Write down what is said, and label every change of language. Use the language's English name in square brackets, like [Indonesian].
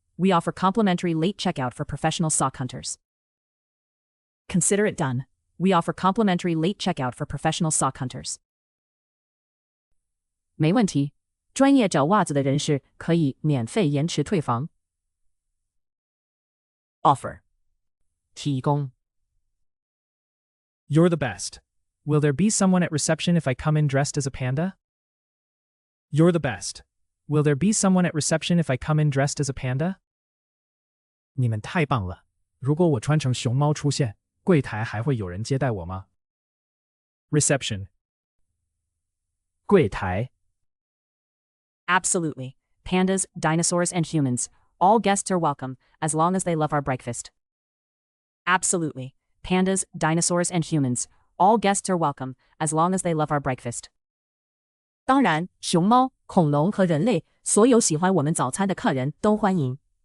[English] We offer complimentary late checkout for professional sock hunters. Consider it done. We offer complimentary late checkout for professional sock hunters. [Chinese] 没问题，专业找袜子的人士可以免费延迟退房。 [English] Offer， [Chinese] 提供。 [English] You're the best. Will there be someone at reception if I come in dressed as a panda? You're the best. Will there be someone at reception if I come in dressed as a panda? [Chinese] 你们太棒了！如果我穿成熊猫出现，柜台还会有人接待我吗 ？ [English] Reception， [Chinese] 柜台。 [English] Absolutely. Pandas, dinosaurs, and humans. All guests are welcome, as long as they love our breakfast. Absolutely. Pandas, dinosaurs, and humans. All guests are welcome, as long as they love our breakfast. [Chinese] 当然，熊猫、恐龙和人类，所有喜欢我们早餐的客人都欢迎。